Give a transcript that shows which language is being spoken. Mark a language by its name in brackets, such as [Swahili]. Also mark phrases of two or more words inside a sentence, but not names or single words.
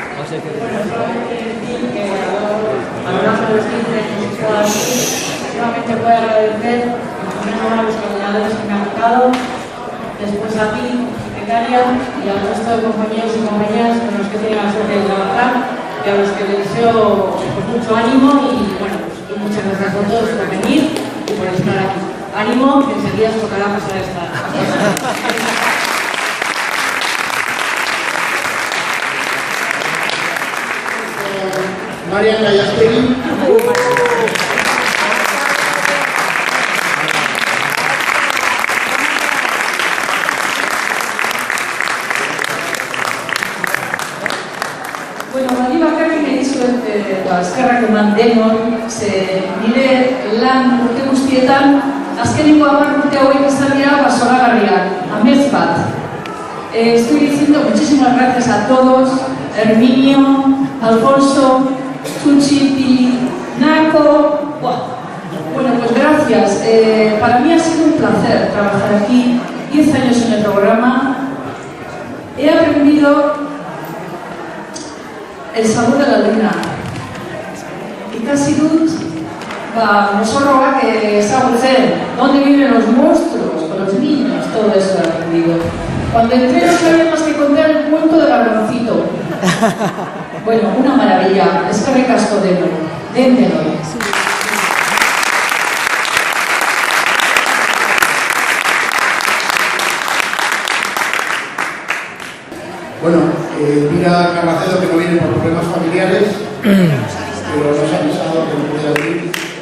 [Spanish] valorando los 15 años que he aquí, nuevamente voy a agradecer primero a los coordinadores que me han tocado, después a ti, secretaria, y al resto de compañeros y compañeras con los que tienen la suerte de trabajar, y a los que les deseo pues, mucho ánimo y bueno, pues, muchas gracias a todos por venir y por estar aquí. Ánimo, que enseguida os tocará pasar esta. Marian Gallastegui. [Basque] Bueno, bali bakarrik dizuet eskerrak eman denon, ze nire lan urte guztietan, azkeneko 10 urte hauek izan dira zoragarriak, amets bat. [Spanish] Estoy diciendo muchísimas gracias a todos, Herminio, Alfonso, Chuchi, Naco. Bueno, pues gracias. Para mí ha sido un placer trabajar aquí, 10 años en el programa. He aprendido el sabor de la luna. [Basque] Ikasi dut, mozorroak ezagutzen, [Spanish] dónde viven los monstruos, con los niños, todo eso he aprendido. Cuando entré no sabía más que contar el cuento del garroncito. Bueno, una maravilla, [Basque] eskerrik asko denoi. [Spanish] Bueno, mira Carracedo que no viene por problemas familiares, pero nos ha avisado que no puede venir.